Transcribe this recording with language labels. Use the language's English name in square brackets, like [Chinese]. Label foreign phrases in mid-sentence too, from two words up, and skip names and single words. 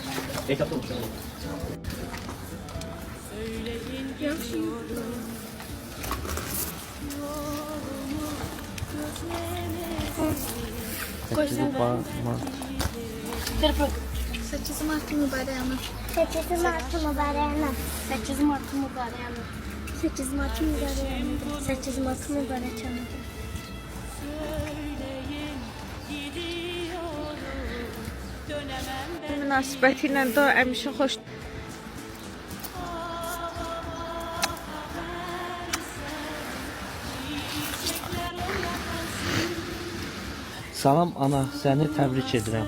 [Turkish] Sekiz Mart'ı mübarek ana. 8 Mart'ı mübarek. 8 Mart'ı mübarek ana. 8 Mart'ı mübarek. 8 Mart'ı mübarek. [Azerbaijani] Münasibətilə də həmişə xoş. Salam ana, səni təbrik edirəm.